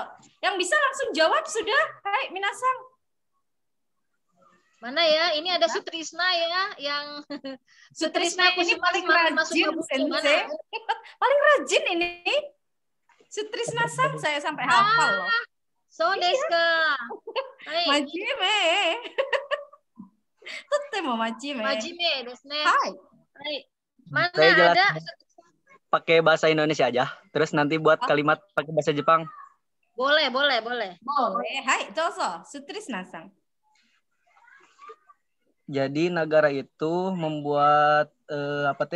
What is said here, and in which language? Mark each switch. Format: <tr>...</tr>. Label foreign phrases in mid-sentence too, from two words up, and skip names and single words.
<id>Yang bisa langsung jawab sudah.</id> <ja>はい、皆さん.</ja> <id>Mana ya? Ini ada Sutrisna ya, yang Sutrisna ini paling rajin, Sensei. Paling rajin ini. Sutrisna sang saya sampai hafal loh.</id> <ja>そうですか. Majime. とても真面目. 真面目ですね. Hai.</ja> <id>Mana saya ada? Pakai bahasa Indonesia aja. Terus nanti buat kalimat pakai bahasa Jepang. Boleh. Boleh.</id> <ja>はい、どうぞ.</ja> <id>Sutrisna sang. Jadi negara itu membuat apa teh?</id>